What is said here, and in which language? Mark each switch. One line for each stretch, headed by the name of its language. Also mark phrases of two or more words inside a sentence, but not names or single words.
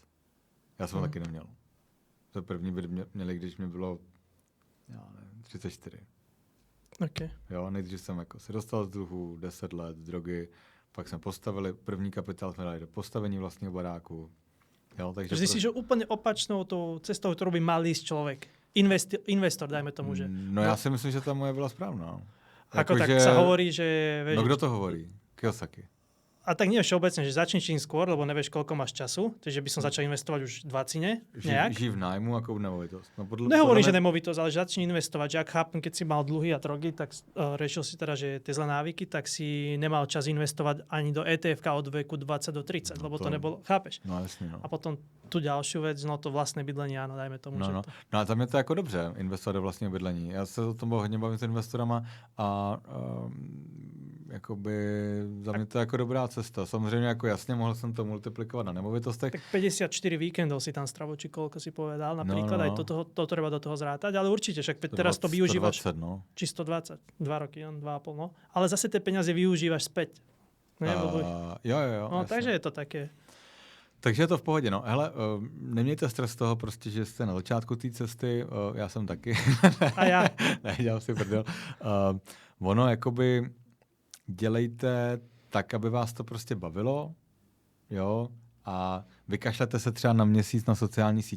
Czech: Já jsem ho taky neměl. To první byt měli, když mi bylo 34. Okay. Jo, nejdřív jsem jako se dostal z dluhu, 10 let, drogy, pak jsme postavili, první kapitál jsme dali do postavení vlastního baráku. Jo, takže
Slovak: si že úplne opačnou tou cestou, ktorú by mal ísť človek. Investor, dajme tomu, že...
Czech: No já si myslím, že ta moje byla správná.
Slovak: Ako tak sa hovorí, že...
Czech: No kdo to hovorí? Kiyosaki.
Slovak: A tak nie všeobecne, že začni čím skôr, lebo nevieš, koľko máš času, takže by som začal investovať už v 20 nejak. Živ v nájmu ako v nemovitosť. No nehovorím, že nemovitosť, ale že začni investovať. Že ak chápem, keď si mal dlhy a drogy, tak riešil si teda, že tie zlé návyky, tak si nemal čas investovať ani do ETF od veku 20 do 30, lebo to nebolo, chápeš? No jasne, no. A potom tu ďalšiu vec, no to vlastné bydlenie, áno, dajme tomu. No, že to...
Czech: no a za mě to je jako dobře, investovat do vlastního bydlení. Já se o tom hodně bavím s investorama a jakoby za mě to je jako dobrá cesta. Samozřejmě jako jasně mohl jsem to multiplikovat na nemovitostech.
Slovak: Tak 54 víkendov si tam stravo, či koľko si povedal, napríklad aj to treba do toho zrátať, ale určite, však teraz to využívaš.
Czech: 120, no.
Slovak: Či 120, 2 roky, 2,5, no. Ale zase tie peniaze využívaš späť.
Czech: Jo.
Slovak: No, takže je to také.
Czech: Takže je to v pohodě, no. Hele, nemějte stres z toho prostě, že jste na začátku té cesty, já jsem taky. A já. Ne, dělám si prdel. Ono, jakoby dělejte tak, aby vás to prostě bavilo, jo, a vykašlete se třeba na měsíc na sociální sítě.